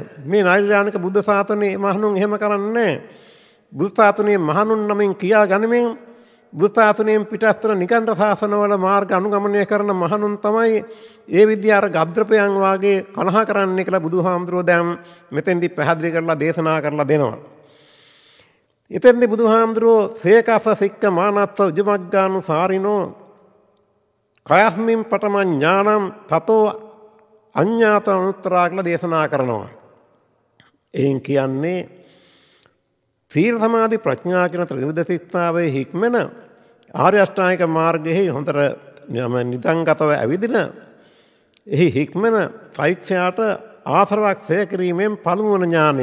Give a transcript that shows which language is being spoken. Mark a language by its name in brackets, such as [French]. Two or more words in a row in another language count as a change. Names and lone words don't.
[Sinhala] මේ නෛර්යානික බුද්ධ ශාසනයේ මහණුන් එහෙම කරන්නේ නැහැ. බුද්ධ ශාසනයේ මහණුන් නමින් කියා ගනිමින් බුද්ධ ශාසනයෙන් පිටස්තර නිකන්ද ශාසනවල මාර්ග අනුගමනය කරන මහණුන් තමයි ඒ විදිහ අර ගබ්ද්‍රපයන් වාගේ කලහ කරන්නේ කියලා බුදුහාමුදුරුවෝ දැන් මෙතෙන්දි පැහැදිලි කරලා දේශනා කරලා දෙනවා. එතෙන්දි බුදුහාමුදුරුවෝ [Pali] සේකස සික්ක මානත්ව උජමග්ගානු සාරිනෝ කයස්මින් පඨම ඥානම් තතෝ අඤ්ඤාත අනුත්තරා [Sinhala] කියලා දේශනා කරනවා. එයින් කියන්නේ සීල සමාධි ප්‍රඥා කියන ත්‍රිවිධ ශික්ෂාවේ හික්මන ආර්ය අෂ්ටාංගික මාර්ගයේ හොඳට නිදන්ගතව ඇවිදින එහි හික්මන පෛක්ෂයාට ආශ්‍රවක් සේ කිරීමෙන් පළමුවන ඥානය.